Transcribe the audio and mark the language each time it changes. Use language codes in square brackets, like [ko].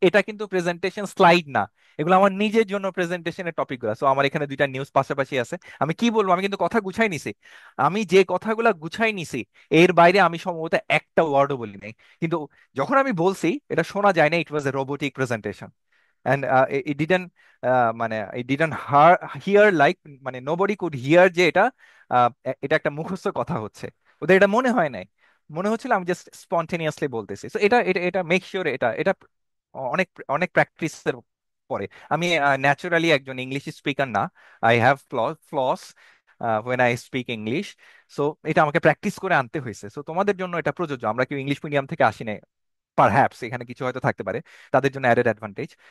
[bn] এটা কিন্তু presentation slide না, এগুলো আমার নিজের জন্য প্রেজেন্টেশনের টপিকগুলো। সো আমার এখানে 2টা নিউজ পাশাপাশি আছে, আমি কি বলবো, আমি কিন্তু কথা গুছাই নিছি। আমি যে কথাগুলো গুছাই নিছি এর বাইরে আমি সম্ভবত একটা ওয়ার্ডও বলি নাই। কিন্তু যখন আমি বলছি এটা শোনা যায় না, [en] It was a robotic presentation. And it didn't [bn] মানে [en] it didn't hear like মানে nobody could hear [bn] যে এটা এটা একটা মুখস্থ কথা হচ্ছে। ওদের এটা মনে হয় নাই, মনে হচ্ছিল আমি জাস্ট স্পন্টেনিয়াসলি বলতেছি। তো এটা এটা এটা মেক শিওর এটা এটা অনেক অনেক প্র্যাকটিসের পরে। আমি ন্যাচারালি একজন ইংলিশ স্পিকার না, [en] I have flaws when I speak English. [bn] So এটা আমাকে প্র্যাকটিস করে আনতে হয়েছে। সো তোমাদের জন্য এটা প্রযোজ্য, আমরা কেউ ইংলিশ মিডিয়াম থেকে আসি নাই, পারহ্যাপস এখানে কিছু হয়তো থাকতে পারে তাদের জন্য অ্যাডেড অ্যাডভান্টেজ।